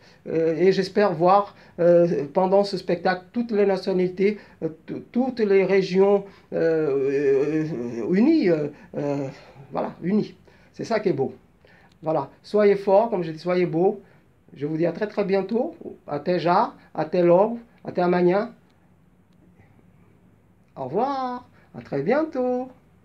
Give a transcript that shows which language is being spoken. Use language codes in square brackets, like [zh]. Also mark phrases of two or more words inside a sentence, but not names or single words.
[fr] Et j'espère voir pendant ce spectacle toutes les nationalités, toutes les régions unies. Voilà, unies. C'est ça qui est beau. Voilà. Soyez forts, comme je dis, soyez beaux. Je vous dis à très très bientôt. [pt] Até já, até logo, até amanhã. [fr] Au revoir, à très bientôt.